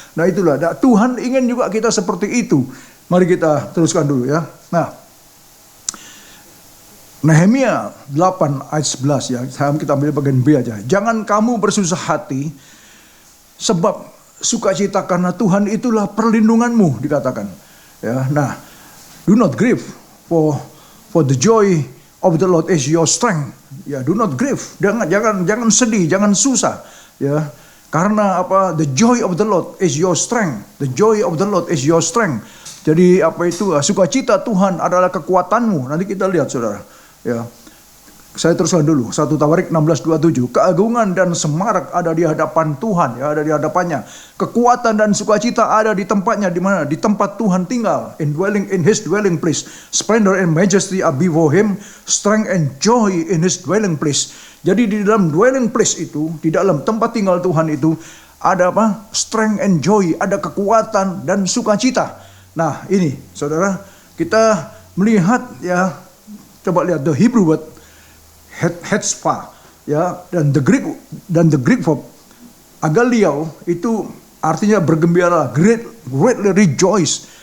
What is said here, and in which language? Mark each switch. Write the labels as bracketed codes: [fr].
[id] Nah itulah, Tuhan ingin juga kita seperti itu. Mari kita teruskan dulu ya. Nah, Nehemia 8 ayat 11 ya. Kita ambil bagian B aja. Jangan kamu bersusah hati, sebab sukacita karena Tuhan itulah perlindunganmu, dikatakan. [en] Ya, nah, do not grieve, for the joy of the Lord is your strength. Ya, do not grieve. [id] Jangan sedih, jangan susah. Ya, karena [en] The joy of the Lord is your strength. The joy of the Lord is your strength. [id] Jadi sukacita Tuhan adalah kekuatanmu. Nanti kita lihat, saudara. Ya, saya teruskan dulu. 1 Tawarik 16:27. Keagungan dan semarak ada di hadapan Tuhan, ya, ada di hadapannya. Kekuatan dan sukacita ada di tempatnya, di mana? Di tempat Tuhan tinggal. [en] In His dwelling place. Splendor and majesty are before Him. Strength and joy in His dwelling place. [id] Jadi di dalam [en] dwelling place [id] itu, di dalam tempat tinggal Tuhan itu, ada [en] strength and joy, [id] ada kekuatan dan sukacita. Nah ini, saudara, kita melihat ya, coba lihat [en] the Hebrew word hetzpa [id] ya, dan [en] the Greek verb agaliao [id] itu artinya bergembira, [en] greatly rejoice.